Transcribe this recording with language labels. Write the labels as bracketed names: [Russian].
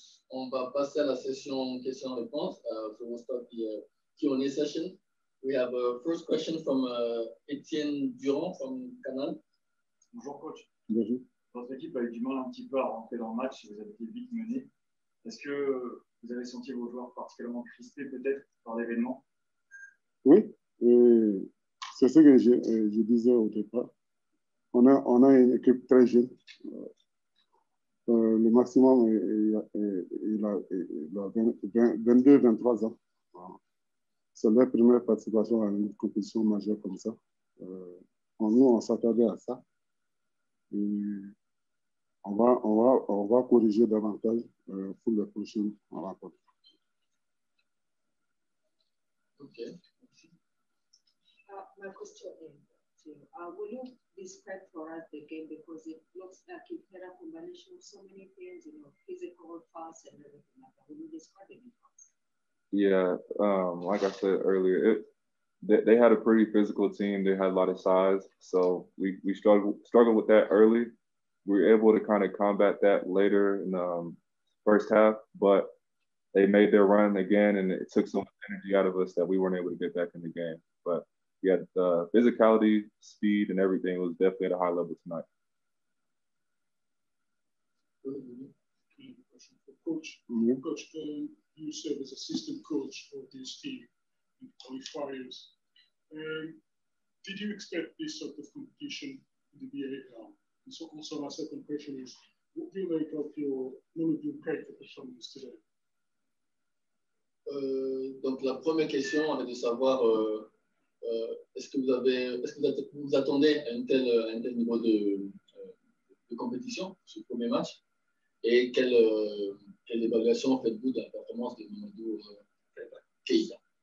[French] On va passer à la session questions-réponses. [English] So we'll start the Q&A session. We have a first question from Étienne Durand from Canal. [French] Bonjour coach. Bonjour. Votre équipe a eu du mal un petit peu à rentrer dans le match, vous avez été vite mené. Est-ce que vous avez senti vos joueurs particulièrement crispés peut-être par l'événement? Oui, c'est ce que je disais au départ. On a une équipe très jeune. Le maximum, il a 22-23 ans. C'est leur première participation à une compétition majeure comme ça. Nous, on s'attendait à ça. Et on va corriger davantage pour les prochaines rencontres. [English] Okay. My question is, will you describe for us the game, because it looks like it had a combination of so many things, physical, fast, and everything like that. Will you describe it for us? Yeah, like I said earlier, they had a pretty physical team. They had a lot of size, so we struggled with that early. We were able to kind of combat that later in the first half, but they made their run again, and it took so much energy out of us that we weren't able to get back in the game. But yeah, the physicality, speed, and everything was definitely at a high level tonight. Coach, Coach, you serve as assistant coach of this team in qualifiers. Did you expect this sort of competition in the BAL? And so also my second question is, what do you make of your great performance today? [French] Donc la première question est de savoir est-ce que vous vous attendez à un tel niveau de compétition sur le premier match, et quelle évaluation faites-vous de la performance de Mamadou Keïta?